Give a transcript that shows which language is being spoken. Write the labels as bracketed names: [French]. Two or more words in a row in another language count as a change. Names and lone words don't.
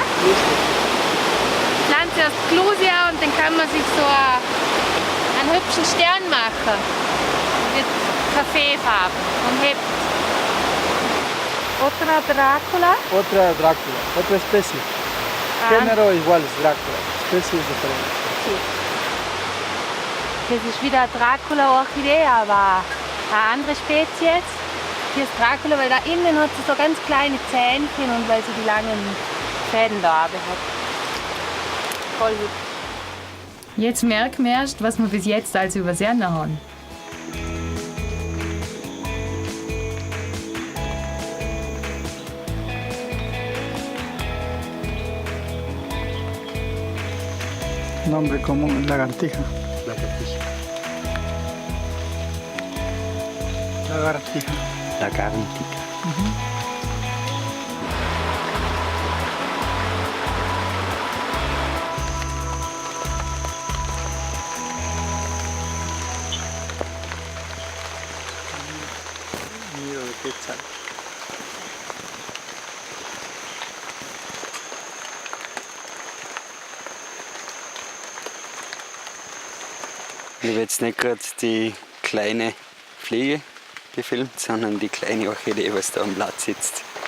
[German] Pflanze aus Clusia und dann kann man sich so einen hübschen Stern machen. Mit Kaffeefarben und hebt. [Spanish] Otra Dracula? Otra Dracula, otra especie. Género igual es Dracula, especie es diferente. [German] Das ist wieder eine Dracula-Orchidee, aber eine andere Spezies. Hier ist Dracula, weil da innen hat sie so ganz kleine Zähnchen und weil sie die langen Fäden da hat. Voll hübsch. Jetzt merken wir erst, was wir bis jetzt als übersehen haben. [Spanish] Nombre común, lagartija. Lagartija. Lagartica. Nido de quetzal. [German] Ich habe jetzt nicht gerade die kleine Fliege gefilmt, sondern die kleine Orchidee, was da am Blatt sitzt.